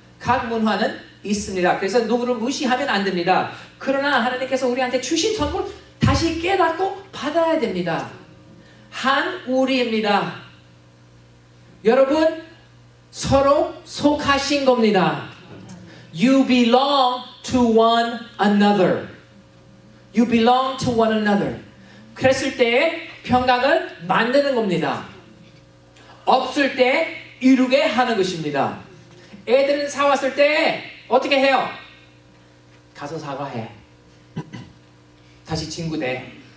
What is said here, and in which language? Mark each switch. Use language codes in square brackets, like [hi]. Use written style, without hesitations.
[ko] 각 문화는 있습니다. 그래서 누구를 무시하면 안 됩니다. 그러나 하나님께서 우리한테 주신 선물 다시 깨닫고 받아야 됩니다. 한 우리입니다. 여러분 서로 속하신 겁니다. [en] You belong to one another. You belong to one another. [ko] 그랬을 때 평강을 만드는 겁니다. 없을 때 이루게 하는 것입니다. 애들은 사왔을 때 어떻게 해요? 가서 사과해. 다시 친구 돼.